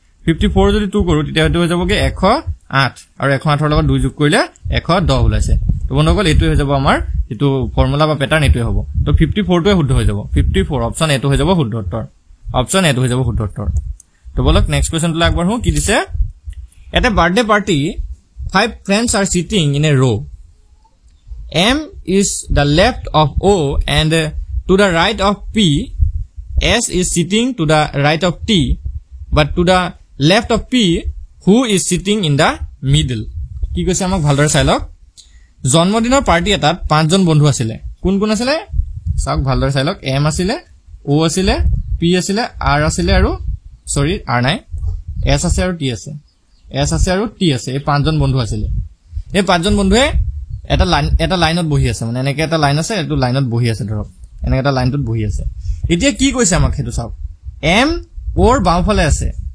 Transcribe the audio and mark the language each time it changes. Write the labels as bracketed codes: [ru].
[as] 54 যদি 2 কৰো তেতিয়া এটো হৈ যাবগে 108 আৰু 108 ৰ লগত 2 যোগ কৰিলে 110 ওলাইছে তো বন্ধুসকল এটো হৈ যাব আমাৰ এটো ফৰ্মুলা বা প্যাটাৰ্ন এটোই হ'ব তো 54 টোৱে শুদ্ধ হৈ যাব 54 অপচন এটো হৈ যাব শুদ্ধ উত্তৰ অপচন এটো হৈ যাব শুদ্ধ উত্তৰ তো বলক নেক্সট কোৱেশ্চন টো আগবাঢ়ো কি দিছে [en] At a birthday party, 5 friends are sitting in a row. M is the left of O and to the right of P. S is sitting to the right of T, but to the left of P, who is sitting in the middle. [as] কি কৈছে আমাক ভালদৰে চাই লওক জন্মদিনৰ party এটাত 5 জন বন্ধু আছিল কোন কোন আছিল চাওক ভালদৰে চাই লওক M আছিল O আছিল P আছিল R আছিল আৰু সৰি R নাই S আছে আৰু T আছে S আছে আৰু T আছে এই 5 জন বন্ধু আছিল এই 5 জন বন্ধুৱে এটা লাইনত বহি আছে মানে এনেকে এটা লাইন আছে এটো লাইনত বহি আছে ধৰক এনেকে এটা লাইনটোত বহি আছে এতিয়া কি কৈছে আমাক হেতু চাওক M ওৰ বাওফালে আছে